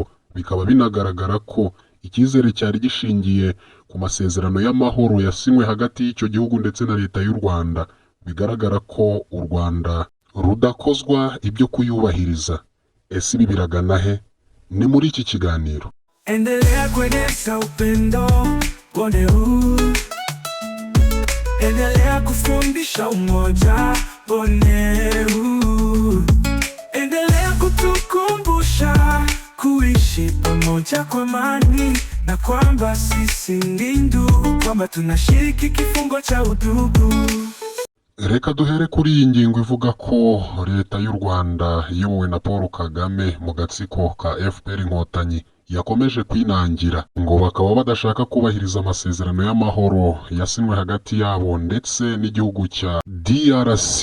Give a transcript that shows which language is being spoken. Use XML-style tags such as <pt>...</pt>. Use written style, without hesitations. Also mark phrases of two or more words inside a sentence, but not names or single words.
<rw>Bikaba binagaragara ko icyizere cyari gishingiye ku masezerano y'amahoro yasinywe hagati y'icyo gihugu ndetse na leta y'u Rwanda. Bigaragara ko u Rwanda rudakozwa ibyo kuyubahiriza. Ese ibi biragana he? Ni muri iki kiganiro.</rw> <sw>Endelea kueneza upendo Bonheur, endelea kufundisha umoja Bonheur, endelea kutukumbusha kuishi pamoja kwa amani, na kwamba sisi ni ndugu, kwamba tunashiriki kifungo cha udugu.</sw> <rw>Reka duhere kuri iyi ngingo ivuga ko leta y'u Rwanda iyobowe na Paul Kagame mu gatsiko ka FPR Inkotanyi yakomeje kwinangira ngo bakaba badashaka kubahiriza amasezerano y'amahoro yasinywe hagati yabo ndetse n'igihugu cya DRC.</rw>